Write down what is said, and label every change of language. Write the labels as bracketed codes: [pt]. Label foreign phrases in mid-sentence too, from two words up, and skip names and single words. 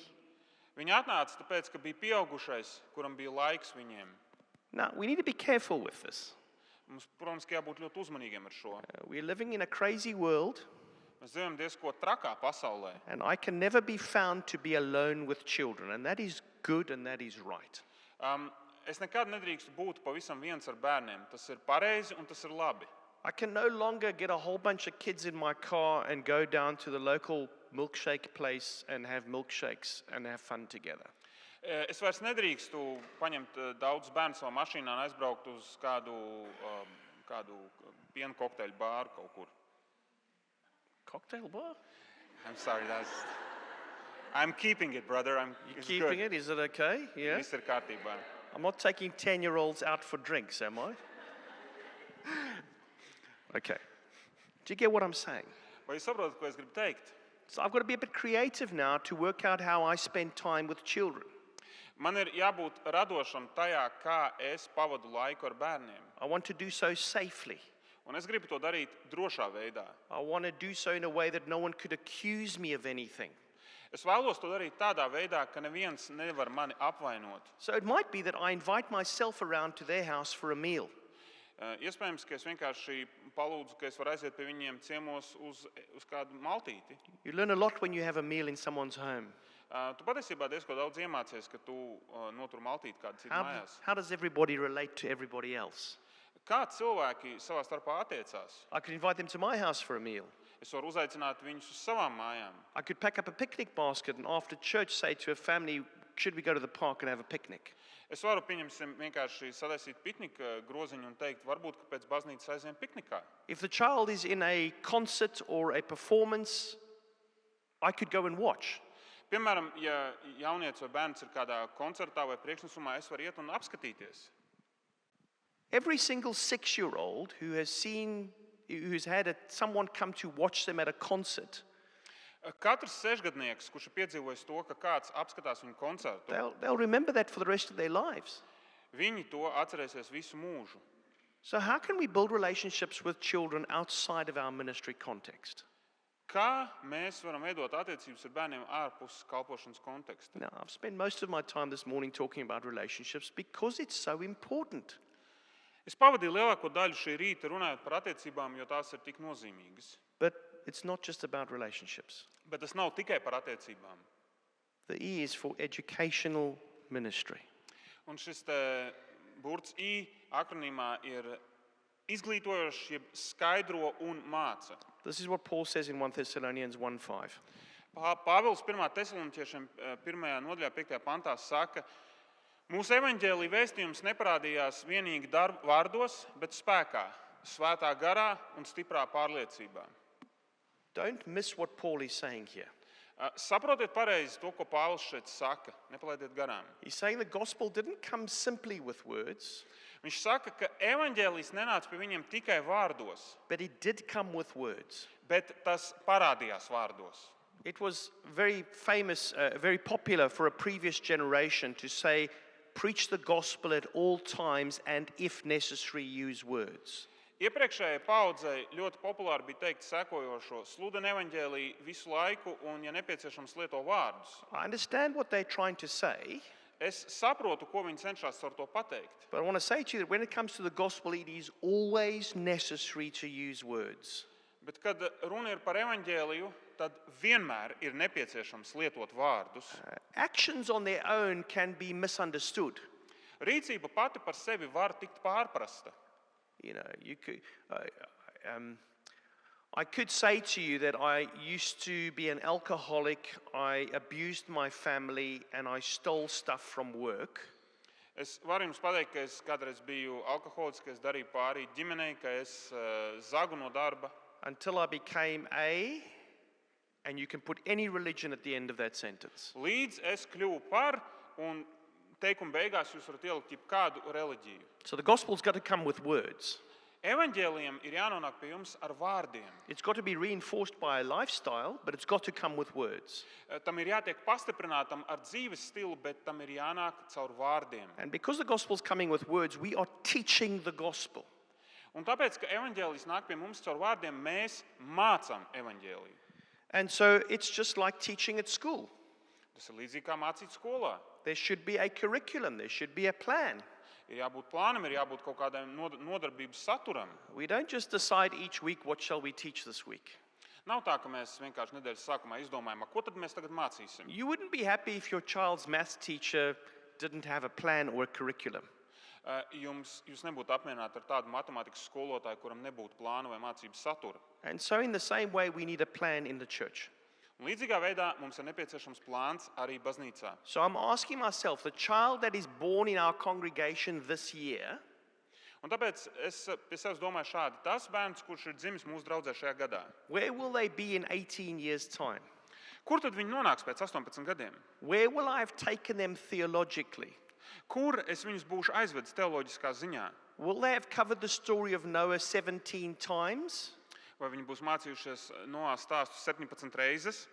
[lv] Viņi atnāca tāpēc, ka bija pieaugušais, kuram bija laiks viņiem. [en] Now, we need to be careful with this. [lv] Mums, protams, ka jābūt ļoti uzmanīgiem ar šo. [en] We're living in a crazy world, [lv] Mēs dzīvojam diezko trakā pasaulē. [en] and I can never be found to be alone with children, and that is good and that is right. [lv] Es nekad nedrīkstu būt pavisam viens ar bērniem. Tas ir pareizi un tas ir labi. [en] I can no longer get a whole bunch of kids in my car and go down to the local milkshake place and have milkshakes and have fun together. [lv] Es vairs nedrīkstu paņemt daudz bērnu savā mašīnā un aizbraukt uz kādu piena kokteļu bāru kaut kur. [en] Cocktail bar? I'm sorry, I'm keeping it, brother. You're keeping it? Is it okay? Yeah. [lv] Viss ir kārtībā. [en] I'm not taking 10-year-olds out for drinks, am I? Okay. Do you get what I'm saying? [lv] Vai jūs saprotat, ko es gribu teikt? [en] So I've got to be a bit creative now to work out how I spend time with children. [lv] Man ir jābūt radošam tajā, kā es pavadu laiku ar bērniem. [en] I want to do so safely. [lv] Un es gribu to darīt drošā veidā. [en] I want to do so in a way that no one could accuse me of anything. [lv] Es vēlos to darīt tādā veidā, ka neviens nevar mani apvainot. [en] So it might be that I invite myself around to their house for a meal. [lv] Iespējams, ka es vienkārši palūdzu, ka es varu aiziet pie viņiem ciemos uz kādu maltīti. [en] You learn a lot when you have a meal in someone's home. [lv] Tu patiesībā diezko daudz iemācies, ka tu notur maltīti kādu citu mājās. [en] How does everybody relate to everybody else? [lv] Kā cilvēki savā starpā attiecās? [en] I could invite them to my house for a meal. [lv] Es varu uzaicināt viņus uz savām mājām. [en] I could pack up a picnic basket and after church say to a family, should we go to the park and have a picnic? [lv] Es varu, pieņemsim, vienkārši sadaisīt piknika groziņu un teikt, varbūt, ka pēc baznīcas aizējām piknikā. [en] If the child is in a concert or a performance, I could go and watch. [lv] Piemēram, ja jaunietis vai bērns ir kādā koncertā vai priekšnesumā, es varu iet un apskatīties. [en] Every single 6-year-old who's had someone come to watch them at a concert, [lv] Katrs sešgadnieks, kurš ir piedzīvojis to, ka kāds apskatās viņu koncertu, [en] they'll remember that for the rest of their lives. [lv] viņi to atcerēsies visu mūžu. [en] So how can we build relationships with children outside of our ministry context? [lv] Kā mēs varam veidot attiecības ar bērniem ārpus kalpošanas konteksta? [en] Now, I've spent most of my time this morning talking about relationships because it's so important. [lv] Es pavadīju lielāko daļu šī rīta runājot par attiecībām, jo tās ir tik nozīmīgas. [en] But it's not just about relationships. [lv] Bet tas nav tikai par attiecībām. [en] The E is for educational ministry. [lv] Un šis burts I akronīmā ir izglītojošs, jeb skaidro un māca. [en] This is what Paul says in 1 Thessalonians 1:5. [lv] Pāvils 1. Tesaloniķiešiem 1. nodaļā 5. pantā saka, mūsu evaņģēlija vēstījums neparādījās vienīgi vārdos, bet spēkā, svētā garā un stiprā pārliecībā. [en] Don't miss what Paul is saying here. [lv] Saprotiet pareizi to, ko Pāvils šeit saka, nepalaidiet garām. [en] He's saying the gospel didn't come simply with words, [lv] Viņš saka, ka evaņģēlijs nenāca pie viņiem tikai vārdos, [en] but it did come with words. [lv] bet tas parādījās vārdos. [en] It was very famous, very popular for a previous generation to say, preach the gospel at all times and if necessary use words. [lv] Iepriekšējai paudzei ļoti populāri bija teikt sekojošo: sludini evaņģēliju visu laiku un, ja nepieciešams, lieto vārdus. [en] I understand what they're trying to say, [lv] Es saprotu, ko viņi cenšas ar to pateikt. [en] but I want to say to you that when it comes to the gospel, it is always necessary to use words. [lv] Bet, kad runa ir par evaņģēliju, tad vienmēr ir nepieciešams lietot vārdus. [en] Actions on their own can be misunderstood. [lv] Rīcība pati par sevi var tikt pārprasta. [en] You know, I could say to you that I used to be an alcoholic, I abused my family, and I stole stuff from work. [lv] Es varu jums pateikt, ka es kādreiz biju alkoholiķis, ka es darīju pāri ģimenei, ka es zagu no darba. [en] Until I became and you can put any religion at the end of that sentence. [lv] Līdz es kļuvu par, un teikuma beigās jūs varat ielikt jebkādu reliģiju. [en] So the gospel's got to come with words. [lv] Evaņģēlijam ir jānonāk pie jums ar vārdiem. [en] It's got to be reinforced by a lifestyle, but it's got to come with words. [lv] Tam ir jātiek pastiprinātam ar dzīves stilu, bet tam ir jānāk caur vārdiem. [en] And because the gospel's coming with words, we are teaching the gospel. [lv] Un tāpēc, ka evaņģēlijs nāk pie mums caur vārdiem, mēs mācām evaņģēliju. [en] And so it's just like teaching at school. [lv] Tas ir līdzīgi kā mācīt skolā. [en] There should be a curriculum, there should be a plan. [lv] Ir jābūt plānam, ir jābūt kaut kādam nodarbības saturam. [en] We don't just decide each week what shall we teach this week. [lv] Nav tā, ka mēs vienkārši nedēļas sākumā izdomājam, ko tad mēs tagad mācīsim. [en] You wouldn't be happy if your child's maths teacher didn't have a plan or a curriculum. [lv] Jūs nebūtu apmierināti ar tādu matemātikas skolotāju, kuram nebūtu plāna vai mācības satura. [en] And so in the same way, we need a plan in the church. [lv] Un līdzīgā veidā mums ir nepieciešams plāns arī baznīcā. [en] So I'm asking myself, the child that is born in our congregation this year, [lv] Un tāpēc es pie sevis domāju šādi: tas bērns, kurš ir dzimis mūsu draudzē šajā gadā, [en] where will they be in 18 years' time? [lv] kur tad viņi nonāks pēc 18 gadiem? [en] Where will I have taken them theologically? [lv] Kur es viņus būšu aizvedis teoloģiskā ziņā? [en] Will they have covered the story of Noah 17 times [lv] Vai viņi būs mācījušies Noā stāstu 17 reizes,